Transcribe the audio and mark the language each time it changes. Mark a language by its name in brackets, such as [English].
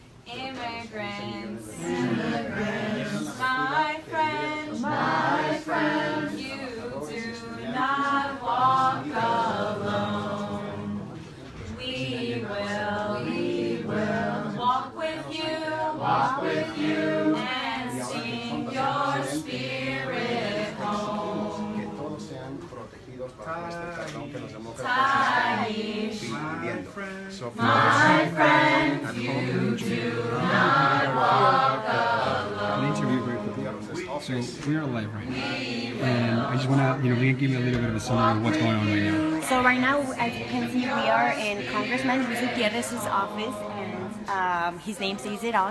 [English] Immigrants, immigrants, my friend, you do not walk alone. We will walk with you, and sing your spirit home. [Spanish] Que todos sean protegidos bajo este perdón que los demócratas están pidiendo. [English] So, My friend, you do not walk alone. An interview very quickly. So we are live right now, and I just want to, you can give me a little bit of a summary of what's going on right now. So right now, as you can see, we are in Congressman Luis Gutierrez's office, and his name says it all.